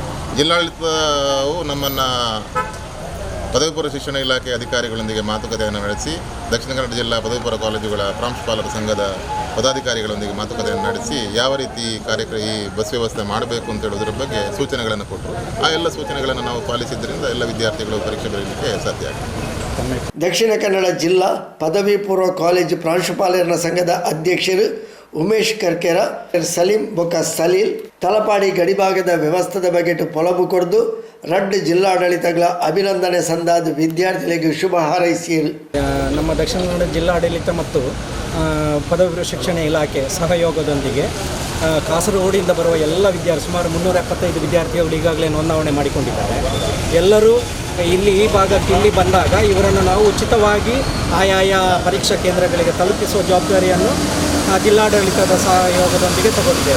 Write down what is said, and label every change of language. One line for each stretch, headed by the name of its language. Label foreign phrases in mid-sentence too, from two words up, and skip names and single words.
Kannada: ಜಿಲ್ಲಾಡಳಿತವು ನಮ್ಮನ್ನು ಪದವಿ ಪೂರ್ವ ಶಿಕ್ಷಣ ಇಲಾಖೆ ಅಧಿಕಾರಿಗಳೊಂದಿಗೆ ಮಾತುಕತೆಯನ್ನು ನಡೆಸಿ, ದಕ್ಷಿಣ ಕನ್ನಡ ಜಿಲ್ಲಾ ಪದವಿ ಪೂರ್ವ ಕಾಲೇಜುಗಳ ಪ್ರಾಂಶುಪಾಲರ ಸಂಘದ ಪದಾಧಿಕಾರಿಗಳೊಂದಿಗೆ ಮಾತುಕತೆಯನ್ನು ನಡೆಸಿ ಯಾವ ರೀತಿ ಈ ಬಸ್ ವ್ಯವಸ್ಥೆ ಮಾಡಬೇಕು ಅಂತ ಹೇಳೋದ್ರ ಬಗ್ಗೆ ಸೂಚನೆಗಳನ್ನು ಕೊಟ್ಟರು. ಆ ಎಲ್ಲ ಸೂಚನೆಗಳನ್ನು ನಾವು ಪಾಲಿಸಿದ್ದರಿಂದ ಎಲ್ಲ ವಿದ್ಯಾರ್ಥಿಗಳು ಪರೀಕ್ಷೆ ಬರೀಲಿಕ್ಕೆ ಸಾಧ್ಯ ಆಗಿದೆ.
Tulu: ದಕ್ಷಿಣ ಕನ್ನಡ ಜಿಲ್ಲಾ ಪದವಿ ಪೂರ್ವ ಕಾಲೇಜು ಪ್ರಾಂಶುಪಾಲರ ಸಂಘದ ಅಧ್ಯಕ್ಷರು ಉಮೇಶ್ ಕರ್ಕೆರ, ಸಲೀಂ ಬೊಕ್ಕ ಸಲೀಲ್ ತಲಪಾಡಿ ಗಡಿಭಾಗದ ವ್ಯವಸ್ಥೆದ ಬಗ್ಗೆ ಪೊಲಬು ಕೊಡ್ದು ರಡ್ ಜಿಲ್ಲಾಡಳಿತಗಳ ಅಭಿನಂದನೆ ಸಂದಾದ ವಿದ್ಯಾರ್ಥಿಗಳಿಗೆ ಶುಭ ಹಾರೈಸಿದರು.
Kannada: ನಮ್ಮ ದಕ್ಷಿಣ ಕನ್ನಡ ಜಿಲ್ಲಾಡಳಿತ ಮತ್ತು ಪದವಿ ಪೂರ್ವ ಶಿಕ್ಷಣ ಇಲಾಖೆ ಸಹಯೋಗದೊಂದಿಗೆ ಕಾಸರಗೋಡಿಂದ ಬರುವ ಎಲ್ಲ ಸುಮಾರು 375 ವಿದ್ಯಾರ್ಥಿಗಳು ಈಗಾಗಲೇ ನೋಂದಾವಣೆ ಮಾಡಿಕೊಂಡಿದ್ದಾರೆ. ಎಲ್ಲರೂ ಈ ಭಾಗಕ್ಕೆ ಬಂದಾಗ ಇವರನ್ನು ನಾವು ಉಚಿತವಾಗಿ ಆಯಾಯ ಪರೀಕ್ಷಾ ಕೇಂದ್ರಗಳಿಗೆ ತಲುಪಿಸುವ ಜವಾಬ್ದಾರಿಯನ್ನು ಜಿಲ್ಲಾಡಳಿತದ ಸಹಯೋಗದೊಂದಿಗೆ ತಗೊಂಡಿದ್ದೇವೆ.